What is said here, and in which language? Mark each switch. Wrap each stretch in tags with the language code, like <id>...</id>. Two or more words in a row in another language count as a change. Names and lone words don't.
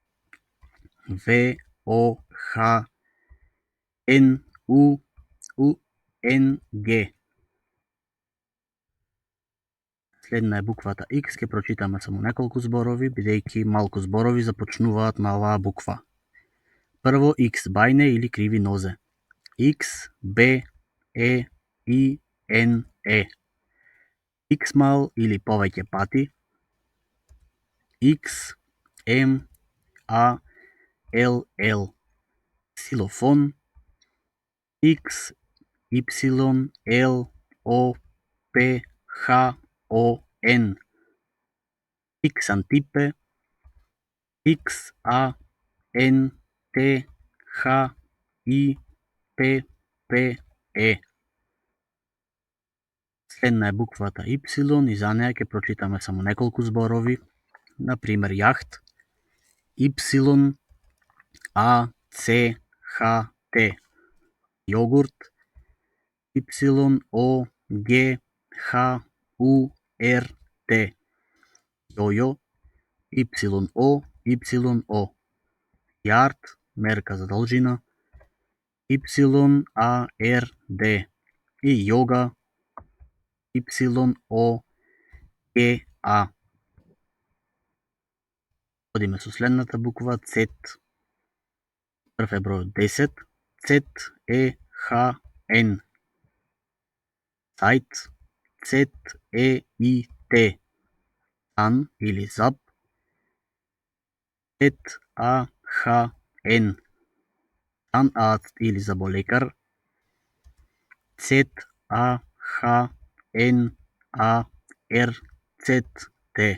<de>В-О-Х-Н-У-Н-Г.</de> <mk>Следна е буквата X, ќе прочитаме само неколку зборови, бидејќи малку зборови започнуваат на оваа буква. Прво, X, бајне или криви нозе. X, Б,</mk> <de>X-M-A-L-L-E-I-N-E.</de> <mk>X-мал или повеќе пати.</mk> <de>X-M-A-L-L.</de> <mk>Ксилофон. X-Y-L-O-P-H-O-N. Xантипе. X-A-N-T-H-I-P-P-E. Следна е буквата Y и за неја ќе прочитаме само неколку зборови. Например, јахт.</mk> <de>Y-A-C-H-T.</de> <mk>Јогурт. Y-O-G-H-U-R-T. Јојо. Y-O-Y-O. Јард, мерка за должина.</mk> <de>Y-A-R-D.</de> <mk>И јога.</mk> <de>Y-O-G-A.</de> <mk>Одиме со следната буква Z. Прв е бројот 10.</mk> <de>Z-E-H-N.</de> <mk>Цајт. Z-E-I-T. Цан или зап. Z-A-H-N. Цанарст или заболекар. Z-A-H-N-A-R-Z-T.</mk>